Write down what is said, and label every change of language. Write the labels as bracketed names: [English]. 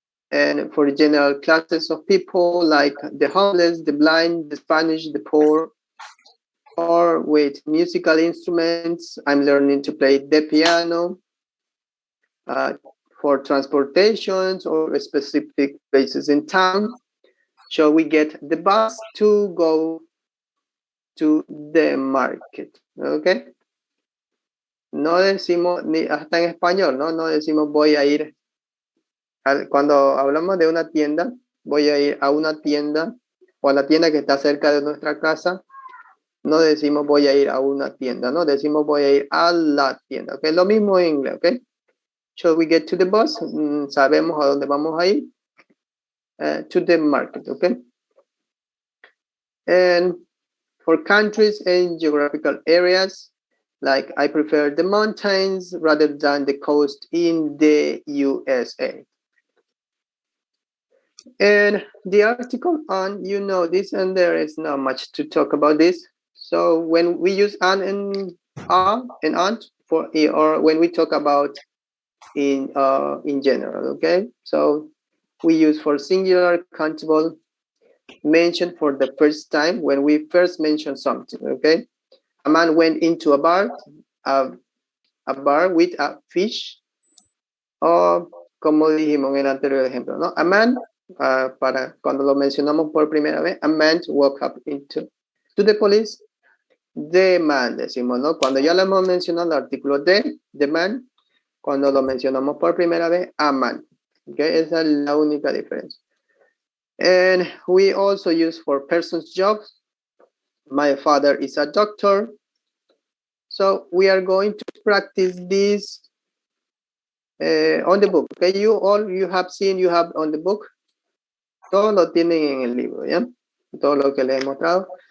[English] And for general classes of people like the homeless, the blind, the Spanish, the poor, or with musical instruments, I'm learning to play the piano. For transportations or specific places in town, so we get the bus to go to the market, okay? [Spanish] No decimos, ni hasta en español, ¿no? No decimos voy a ir, cuando hablamos de una tienda, voy a ir a una tienda o a la tienda que está cerca de nuestra casa, no decimos voy a ir a una tienda, no decimos voy a ir a la tienda, ¿ok? Lo mismo en inglés, ¿ok? [English] So we get to the bus, [Spanish] sabemos a dónde vamos a ir, [English] to the market, okay? And for countries and geographical areas, like I prefer the mountains rather than the coast in the USA. And the article on, you know this, and there is not much to talk about this. So when we use an and ant for, or when we talk about in general, okay? So we use for singular countable, mentioned for the first time when we first mention something, okay? A man went into a bar with a fish, [Spanish] o como dijimos en el anterior ejemplo, ¿no? [English] A man, [Spanish] para cuando lo mencionamos por primera vez, [English] a man walked up to the police [Spanish] The man, decimos, ¿no? Cuando ya lo hemos mencionado el artículo de, the man, cuando lo mencionamos por primera vez, a man. Okay, esa es la única diferencia. [English] And we also use for person's jobs. My father is a doctor. So we are going to practice this on the book. Okay, you have seen, you have on the book. [Spanish] Todo lo tienen en el libro, ¿ya? Todo lo que les he mostrado.